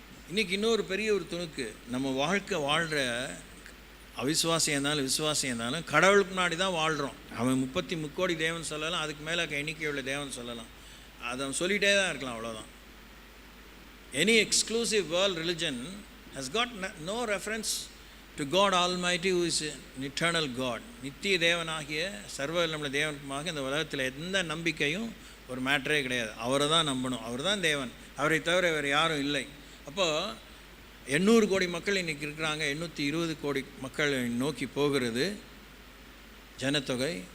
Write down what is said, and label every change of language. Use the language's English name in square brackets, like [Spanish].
[Tamil] இன்றைக்கி இன்னொரு பெரிய ஒரு துணுக்கு, நம்ம வாழ்க்கை வாழ்கிற அவிசுவாசியம் இருந்தாலும் விசுவாசியம் இருந்தாலும் கடவுளுக்கு முன்னாடி தான் வாழ்கிறோம். அவன் 33 கோடி தேவன் சொல்லலாம், அதுக்கு மேலே எண்ணிக்கை உள்ள தேவன் சொல்லலாம், அதை அவன் சொல்லிகிட்டே தான் இருக்கலாம், அவ்வளோதான். [English] Any exclusive world religion has got no reference to God Almighty, who is an eternal God. [Tamil] நித்திய தேவனாகிய சர்வ நம்மள தேவனுக்குமாக இந்த உலகத்தில் எந்த நம்பிக்கையும் ஒரு மேட்டரே கிடையாது. அவரை தான் நம்பணும், அவர் தான் தேவன், அவரை தவிர வேறு யாரும் இல்லை. அப்போது 800 கோடி மக்கள் இன்றைக்கி இருக்கிறாங்க, 820 கோடி மக்கள் நோக்கி போகிறது ஜனத்தொகை.